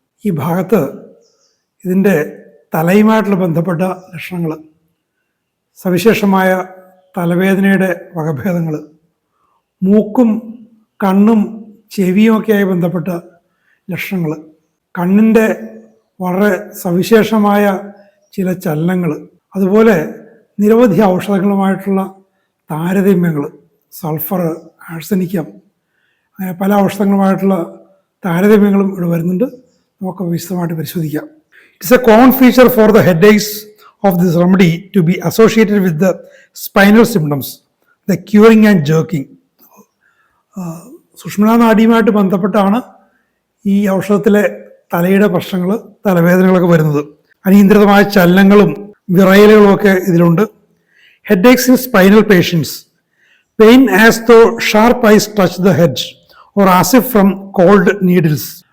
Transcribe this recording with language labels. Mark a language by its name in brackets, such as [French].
[Malayalam] ഈ ഭാഗത്ത് ഇതിൻ്റെ തലയുമായിട്ടുള്ള ബന്ധപ്പെട്ട ലക്ഷണങ്ങൾ, സവിശേഷമായ തലവേദനയുടെ വകഭേദങ്ങൾ, മൂക്കും കണ്ണും ചെവിയുമൊക്കെയായി ബന്ധപ്പെട്ട ലക്ഷണങ്ങൾ, കണ്ണിൻ്റെ വളരെ സവിശേഷമായ ചില ചലനങ്ങൾ, അതുപോലെ നിരവധി ഔഷധങ്ങളുമായിട്ടുള്ള താരതമ്യങ്ങൾ, സൾഫർ, ആഴ്സനിക്കം, അങ്ങനെ പല ഔഷധങ്ങളുമായിട്ടുള്ള താരതമ്യങ്ങളും ഇവിടെ വരുന്നുണ്ട്. നമുക്ക് വിശദമായിട്ട് പരിശോധിക്കാം. [English] It's a common feature for the headaches of this remedy to be associated with the spinal symptoms, the curing and jerking. [Malayalam] സുഷുമ്നാ നാഡിയുമായിട്ട് ബന്ധപ്പെട്ടാണ് ഈ ഔഷധത്തിലെ തലയുടെ പ്രശ്നങ്ങൾ, തലവേദനകളൊക്കെ വരുന്നത്. അനിയന്ത്രിതമായ ചലനങ്ങളും വിറയലുകളും ഒക്കെ ഇതിലുണ്ട്. [English] Headaches in spinal patients, pain as though sharp ice touch the head or as if from cold needles.